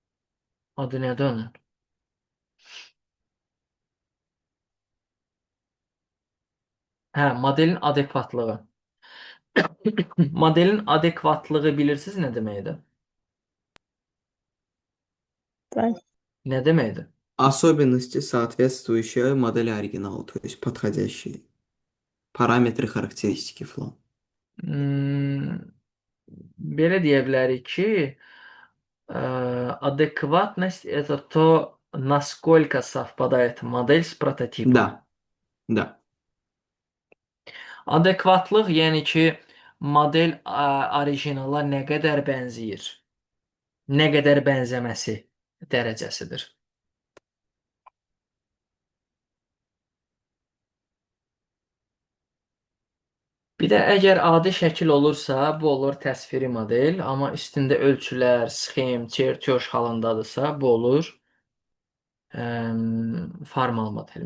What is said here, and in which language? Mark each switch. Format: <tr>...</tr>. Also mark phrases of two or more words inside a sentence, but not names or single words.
<az>Adı nədir onun? Hə, modelin adekvatlığı. Modelin adekvatlığı bilirsiniz nə deməkdir? Bəli. Nə deməkdir?</az> <ru>Особенности, соответствующие модели оригиналу, то есть подходящие. Параметры, характеристики falan.</ru> <az>Hmm, belə deyə bilərik ki,</az> <ru>адекватность это то, насколько совпадает модель с прототипом. Да, да.</ru> <az>Adekvatlıq yəni ki, model orijinala nə qədər bənzəyir, nə qədər bənzəməsi dərəcəsidir. Bir də əgər adi şəkil olursa, bu olur təsviri model, amma üstündə ölçülər, sxem, çertyoş halındadırsa, bu olur formal model.</az>